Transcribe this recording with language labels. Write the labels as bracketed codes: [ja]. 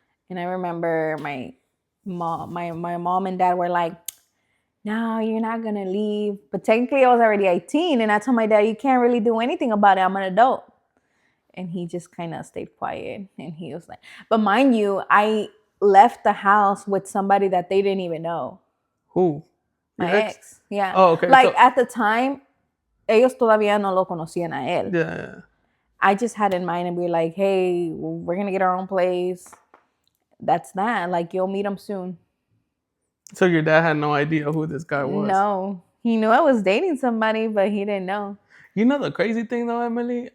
[en] And I remember my mom and dad were like, no, you're not going to leave. But technically I was already 18, and I told my dad, you can't really do anything about it. I'm an adult. And he just kind of stayed quiet, and he was like, but mind you, I left the house with somebody that they didn't even know. Who? My ex. Yeah. Oh, okay. [es] Like, at the time, ellos todavía no lo conocían a él. [en] Yeah. I just had in mind and be like, hey, we're going to get our own place. That's that. Like, you'll meet him soon. So your dad had no idea who this guy was? No. He knew I was dating somebody, but he didn't know. You know the crazy thing, though, Emely?